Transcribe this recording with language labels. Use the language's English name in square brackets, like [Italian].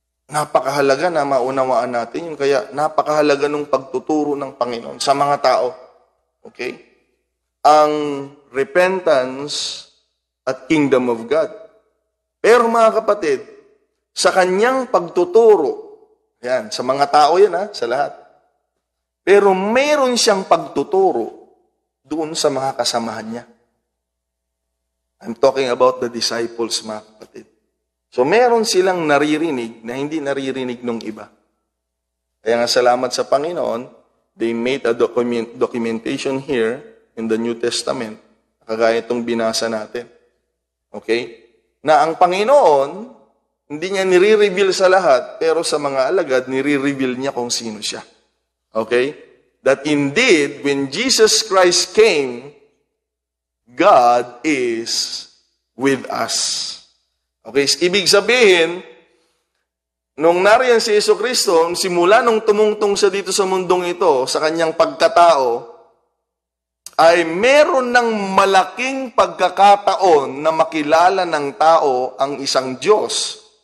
[Filipino] Napakahalaga na maunawaan natin yung kaya napakahalaga ng pagtuturo ng Panginoon sa mga tao. Okay? Ang repentance at kingdom of God. Pero mga kapatid, sa kanyang pagtuturo, yan, sa mga tao yan sa lahat. Pero meron siyang pagtuturo doon sa mga kasamahan niya. [English] I'm talking about the disciples, [Filipino] mga kapatid. So meron silang naririnig na hindi naririnig ng iba. Kaya nga salamat sa Panginoon, [English] they made a documentation here in the New Testament, [Filipino] kagaya itong binasa natin. Okay? Na ang Panginoon, hindi niya nire-reveal sa lahat, pero sa mga alagad, nire-reveal niya kung sino siya. Okay? [English] That indeed, when Jesus Christ came, God is with us. Okay? [Filipino] Ibig sabihin, nung nariyan si Jesucristo, simula nung tumungtong siya dito sa mundong ito, sa kanyang pagkatao, ay meron ng malaking pagkakataon na makilala ng tao ang isang Diyos.